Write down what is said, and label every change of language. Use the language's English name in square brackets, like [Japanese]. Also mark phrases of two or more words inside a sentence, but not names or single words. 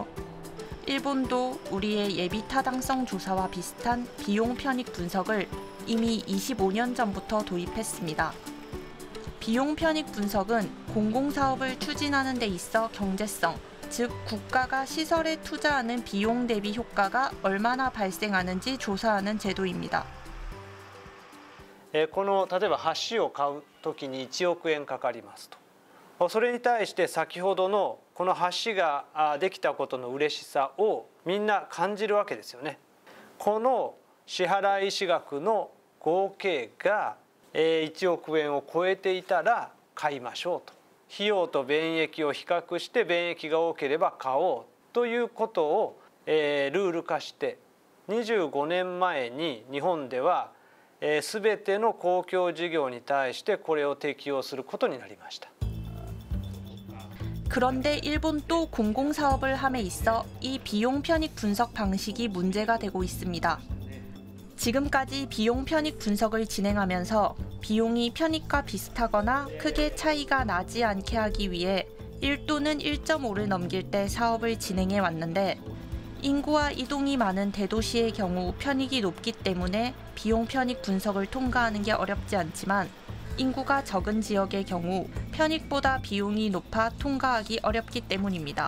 [Korean] 일본도 우리의 예비 타당성 조사와 비슷한 비용 편익 분석을 이미 25년 전부터 도입했습니다. 비용 편익 분석은 공공사업을 추진하는 데 있어 경제성, 즉 국가가 시설에 투자하는 비용 대비 효과가 얼마나 발생하는지 조사하는 제도입니다. [Japanese] この例えば橋を買うときに1億円かかりますと。それに対して先ほどのこの橋ができたことの嬉しさをみんな感じるわけですよね。この支払い資額の合計が1億円を超えていたら買いましょうと。費用と便益を比較して便益が多ければ買おうということをルール化して25年前に日本では全ての公共事業に対してこれを適用することになりました。 [Korean] 그런데 일본도 공공사업을 함에 있어 이 비용 편익 분석 방식이 문제가 되고 있습니다. 지금까지 비용 편익 분석을 진행하면서 비용이 편익과 비슷하거나 크게 차이가 나지 않게 하기 위해 1 또는 1.5를 넘길 때 사업을 진행해 왔는데 인구와 이동이 많은 대도시의 경우 편익이 높기 때문에 비용 편익 분석을 통과하는 게 어렵지 않지만 인구가 적은 지역의 경우 편익보다 비용이 높아 통과하기 어렵기 때문입니다.